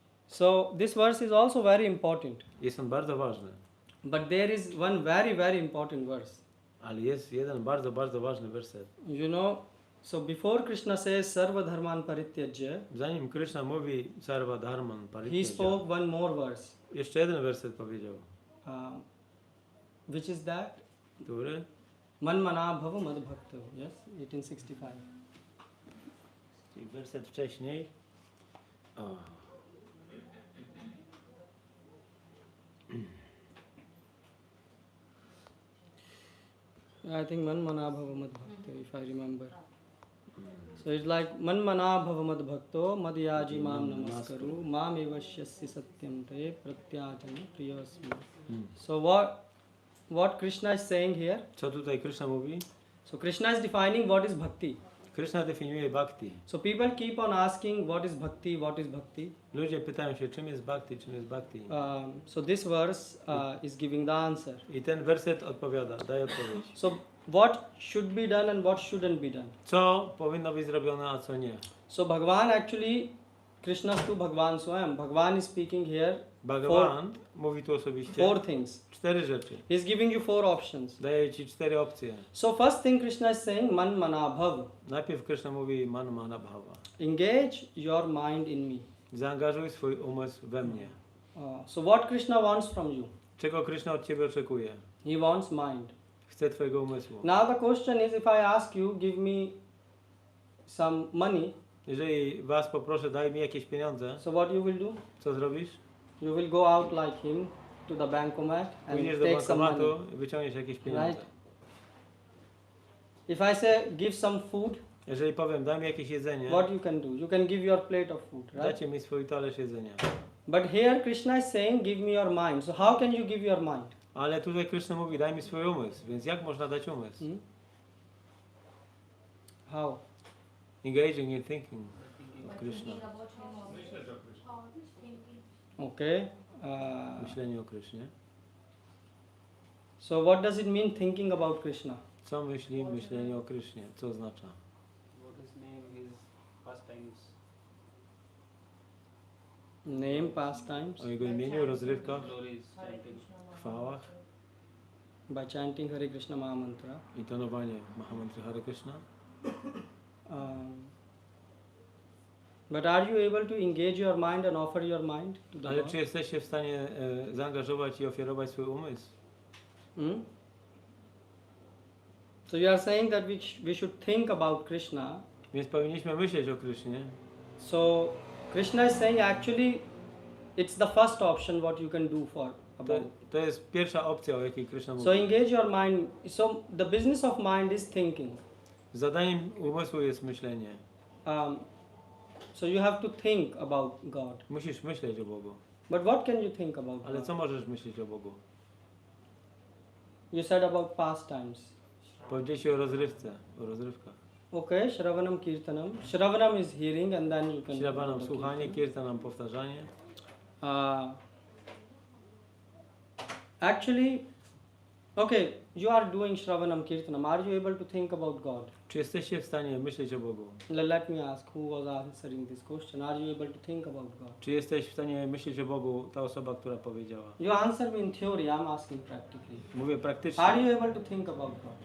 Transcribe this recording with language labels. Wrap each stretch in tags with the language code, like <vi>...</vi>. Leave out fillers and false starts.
<en>So this verse is also very important.</en> <pl>jest on bardzo ważny.</pl> <en>But there is one very, very important verse.</en> <pl>Ale jest jeden bardzo, bardzo ważny werset.</pl> <en>You know, so before Krishna says</en> <sa>sarva dharman parityajya,</sa> <pl>Zanim Krishna mówi</pl> <sa>sarva dharman</sa> <en>he</en> <sa>parityaja,</sa> <en>spoke one more verse.</en> <pl>jeszcze jeden werset powiedział.</pl> <en>Which is that?</en> <pl>Który?</pl> <sa>Manmana bhava mad bhakta.</sa> <en>Yes, 1865.</en> <pl>Czyli werset wcześniej. O.</pl> <en>I think</en> <sa>manmana bhava mad bhakta,</sa> <en>if I remember. So it's like</en> <sa>manmana bhava mad bhakto madhyaji mam namaskaru mam evasyasya satyam te pratyajana priyasmi.</sa> <en>So what Krishna is saying here?</en> <pl>Co tutaj Krishna mówi?</pl> <en>So Krishna is defining what is bhakti.</en> <pl>Krishna definiuje bhakti.</pl> <en>So people keep on asking what is bhakti, what is bhakti.</en> <pl>Ludzie pytają się, czym jest bhakti, czym jest bhakti.</pl> <en>So this verse is giving the answer.</en> <pl>I ten werset odpowiada, daje odpowiedź.</pl> <en>So what should be done and what shouldn't be done.</en> <pl>Co powinno być zrobione, a co nie.</pl> <en>So Bhagavan actually, Krishna's to Bhagavan Swam. Bhagavan is speaking here</en> <pl>Bhagavan mówi tu osobiście</pl> <en>4 things.</en> <pl>4 rzeczy.</pl> <en>He is giving you 4 options.</en> <pl>Daje ci 4 opcje.</pl> <en>So first thing Krishna is saying</en> <sa>man mana bhav.</sa> <pl>Najpierw Krishna mówi</pl> <sa>man mana bhava.</sa> <en>Engage your mind in me.</en> <pl>Zaangażuj swój umysł we mnie.</pl> <en>So what Krishna wants from you?</en> <pl>Czego Krishna od ciebie oczekuje?</pl> <en>He wants mind.</en> <pl>Chce twojego umysłu.</pl> <en>Now the question is, if I ask you, give me some money,</en> <pl>Jeżeli was poproszę, daj mi jakieś pieniądze,</pl> <en>so what you will do?</en> <pl>co zrobisz?</pl> <en>You will go out like him to the bankomat and</en> <pl>Pójdziesz do</pl> <en>take some money.</en> <pl>bankomatu i wyciągniesz jakieś pieniądze.</pl> <en>Right? If I say give some food,</en> <pl>Jeżeli powiem, daj mi jakieś jedzenie,</pl> <en>what you can do? You can give your plate of food, right?</en> <pl>dajcie mi swój talerz jedzenia.</pl> <en>But here Krishna is saying, give me your mind. So how can you give your mind?</en> <pl>Ale tutaj Krishna mówi, daj mi swój umysł, więc jak można dać umysł?</pl> <en>How? Engaging in thinking of Krishna. Okay.</en> <pl>Myślenie o Krishnie.</pl> <en>So what does it mean thinking about Krishna?</en> <pl>Co myśli myślenie o Krishnie? Co oznacza?</pl> <en>What his name, his pastimes. Name, pastimes,</en> <pl>O jego imieniu, rozrywkach,</pl> <en>Glories, chanting.</en> <pl>chwałach,</pl> <en>by chanting Hare Krishna Maha Mantra.</en> <pl>intonowanie Mahamantry Hare Krishna.</pl> <en>But are you able to engage your mind and offer your mind to the</en> <pl>Ale</pl> <en>Lord?</en> <pl>czy jesteście w stanie zaangażować i ofiarować swój umysł?</pl> <en>So you are saying that we should think about Krishna</en> <pl>Więc powinniśmy myśleć o Krysznie.</pl> <en>So Krishna is saying actually it's the first option what you can do for</en> <pl>To,</pl> <en>about.</en> <pl>to jest pierwsza opcja, o jakiej Kryszna mówi.</pl> <en>So engage your mind. So the business of mind is thinking.</en> <pl>Zadaniem umysłu jest myślenie.</pl> <en>So you have to think about God.</en> <pl>Musisz myśleć o Bogu.</pl> <en>But what can you think about</en> <pl>Ale</pl> <en>God?</en> <pl>co możesz myśleć o Bogu?</pl> <en>You said about pastimes.</en> <pl>Powiedziałeś o rozrywce, o rozrywkach.</pl> <en>Okay, Shravanam Kirtanam. Shravanam is hearing and then you can...</en> <pl>Ślabanam słuchanie, kirtanam powtarzanie.</pl> <en>Actually, okay, you are doing Shravanam Kirtanam. Are you able to think about God?</en> <pl>Czy jesteście w stanie myśleć o Bogu?</pl> <en>Let me ask who was answering this question. Are you able to think about God?</en> <pl>Czy jesteś w stanie myśleć o Bogu, ta osoba, która powiedziała?</pl> <en>You answer me in theory, I'm asking practically.</en> <pl>Mówię</pl> <en>Are</en> <pl>praktycznie.</pl> <en>you able to think about God?</en>